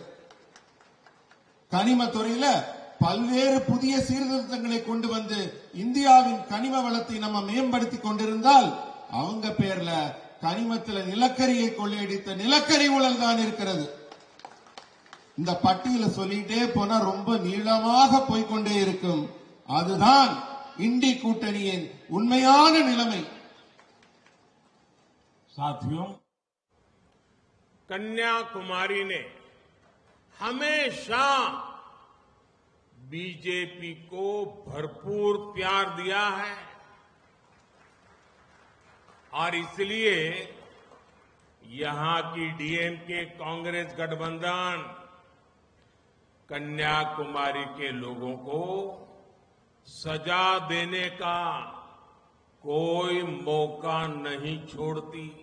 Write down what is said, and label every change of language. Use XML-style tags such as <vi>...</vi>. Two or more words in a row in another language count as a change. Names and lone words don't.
<ta>கனிம துறையில பல்வேறு புதிய சீர்திருத்தங்களை கொண்டு வந்து இந்தியாவின் கனிம வளத்தை நம்ம மேம்படுத்திக் கொண்டிருந்தால் அவங்க பேர்ல கனிமத்தில் நிலக்கரியை கொள்ளையடித்த நிலக்கரி ஊழல் தான் இருக்கிறது. இந்த பட்டியல சொல்லிட்டே போனா ரொம்ப நீளமாக போய்கொண்டே இருக்கும். அதுதான் இண்டி கூட்டணியின் உண்மையான நிலைமை.</ta> <hi>साथियों, कन्याकुमारी ने हमेशा बीजेपी को भरपूर प्यार दिया है और इसलिए यहां की डीएमके कांग्रेस गठबंधन कन्याकुमारी के लोगों को सजा देने का कोई मौका नहीं छोड़ती।</hi>